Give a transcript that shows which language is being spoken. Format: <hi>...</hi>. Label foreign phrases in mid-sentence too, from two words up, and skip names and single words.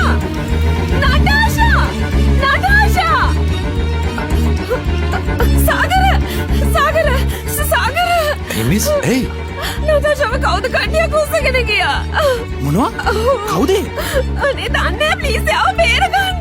<en>Natasha! Natasha! Sagar! Sagar! Sagar! Hey miss, hey.</en> <si>Natasha කවුද කණ්ඩියක් උස්සගෙන ගියා? මොනවා? කවුද? අනේ දන්නේ ප්ලීස් යාව බේරගන්න.</si>